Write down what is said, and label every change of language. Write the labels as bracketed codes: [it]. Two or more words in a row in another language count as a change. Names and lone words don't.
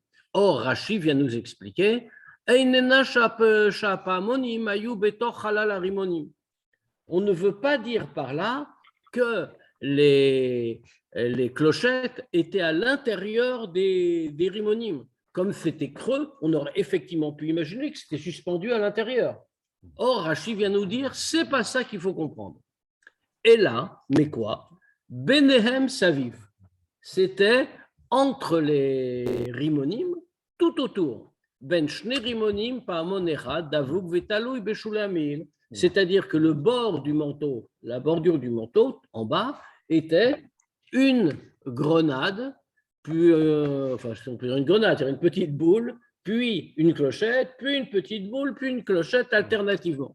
[fr] Or, Rashi vient nous expliquer « on ne veut pas dire par là que les clochettes étaient à l'intérieur des rimonim. Comme c'était creux, on aurait effectivement pu imaginer que c'était suspendu à l'intérieur. Or, Rashi vient nous dire, c'est pas ça qu'il faut comprendre. Et là, mais quoi? [he] ביניהם סביב. [fr] C'était entre les rimonim, tout autour. [he] בין שני רימונים פעמון אחד דבוק ותלוי בשולי המעיל. [fr] C'est-à-dire que le bord du manteau, la bordure du manteau, en bas, était une grenade, puis, enfin, on peut dire une grenade, c'est-à-dire une petite boule, puis une clochette, puis une petite boule, puis une clochette alternativement.